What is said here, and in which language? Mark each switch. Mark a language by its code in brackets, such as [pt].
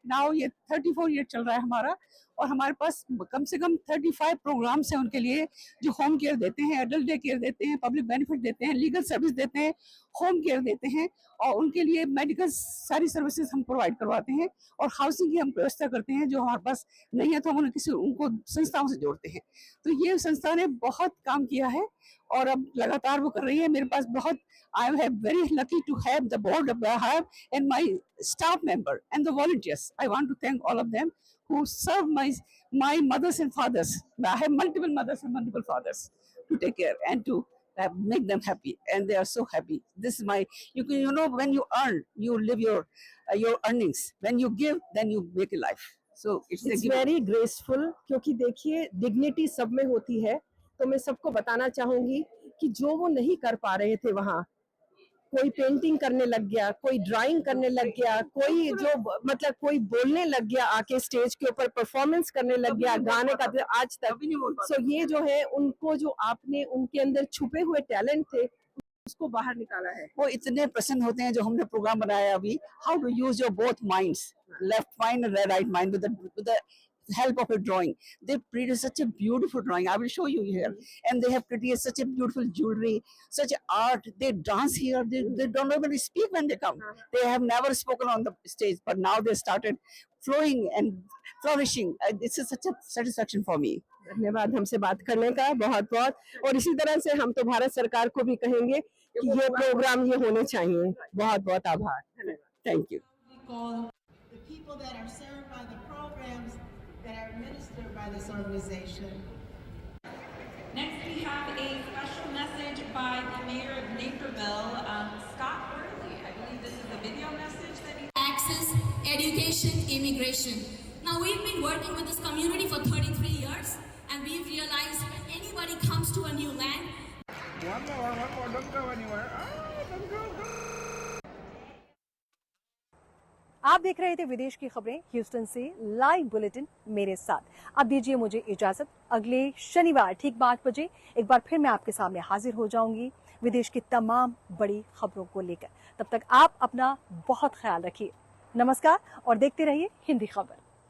[hi] Now ये 34 year चल रहा है हमारा, और हमारे पास कम से कम 35 प्रोग्राम्स हैं उनके लिए, जो होम केयर देते हैं, एडल्ट डे केयर देते हैं, पब्लिक बेनिफिट देते हैं, लीगल सर्विस देते हैं, होम केयर देते हैं, और उनके लिए मेडिकल सारी सर्विसेज हम प्रोवाइड करवाते हैं, और हाउसिंग की हम व्यवस्था करते हैं। जो हमारे पास नहीं है तो हम उनको संस्थाओं से जोड़ते हैं। तो ये संस्था ने बहुत काम किया है, और अब लगातार वो कर रही है। मेरे पास बहुत [en] I am very lucky to have the board I have, and my staff member and the volunteers. I want to thank all of them who serve my mothers and fathers. I have multiple mothers and multiple fathers to take care and to make them happy, and they are so happy. This is my when you earn, you live your earnings. When you give, then you make a life. So it's very graceful, [hi] क्योंकि देखिए dignity सब में होती है। तो मैं सबको बताना चाहूंगी कि जो वो नहीं कर पा रहे थे वहाँ, कोई पेंटिंग करने लग गया, कोई ड्राइंग करने लग गया, कोई मतलब कोई बोलने लग गया, आके स्टेज के ऊपर परफॉर्मेंस करने लग गया, गाने का आज तक। सो ये जो है, उनको जो आपने उनके अंदर छुपे हुए टैलेंट थे उसको बाहर निकाला है। वो इतने प्रसन्न होते हैं जो हमने प्रोग्राम बनाया अभी, [en] How to use your both minds, left mind and right mind, with the help of a drawing. They created such a beautiful drawing. I will show you here. And they have created such a beautiful jewelry, such art. They dance here. They don't even speak when they come. They have never spoken on the stage, but now they started flowing and flourishing. This is such a satisfaction for me. [hi] धन्यवाद हमसे बात करने का, बहुत बहुत। और इसी तरह से हम तो भारत सरकार को भी कहेंगे कि ये प्रोग्राम ये होने चाहिए। बहुत बहुत आभार। [en] Thank you. We call the people that are served by the programs that are administered by this organization. Next, we have a special message by the mayor of Naperville, Scott Burley. I believe this is a video message that he... Access, education, immigration. Now, we've been working with this community for 33 years, and we've realized when anybody comes to a new land, One more, don't go anywhere. Don't go. [hi] आप देख रहे थे विदेश की खबरें Houston से, live bulletin मेरे साथ। अब दीजिए मुझे इजाजत। अगले शनिवार ठीक 5 बजे एक बार फिर मैं आपके सामने हाजिर हो जाऊंगी विदेश की तमाम बड़ी खबरों को लेकर। तब तक आप अपना बहुत ख्याल रखिए। नमस्कार और देखते रहिए हिंदी खबर।